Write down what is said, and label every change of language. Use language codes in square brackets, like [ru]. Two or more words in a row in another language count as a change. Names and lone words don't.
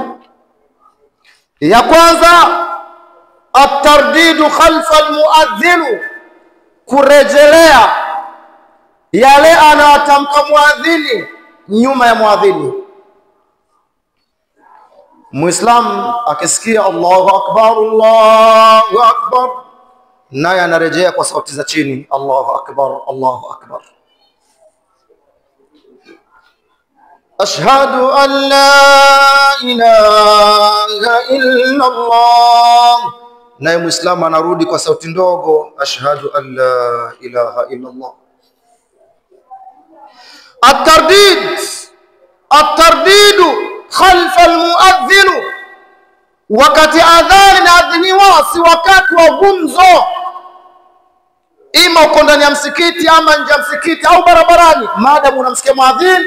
[sw] Ya kwanza, [ar] الترديد خلف المؤذن, [sw] kurejelea yale anayotamka muadhini nyuma ya muadhini. Muislamu akisikia [ar] الله أكبر، الله أكبر, [sw] naye anarejea kwa sauti za chini, [ar] الله أكبر، الله أكبر. أشهد أن لا إله إلا الله, [sw] naye Muislamu anarudi kwa sauti ndogo, [ar] أشهد أن لا إله إلا الله. الترديد خلف المؤذن, [sw] wakati adhani na adhiniwa si wakati wa gumzo, ima uko ndani ya msikiti ama nje ya msikiti au barabarani, maadamu unamsikia muadhin.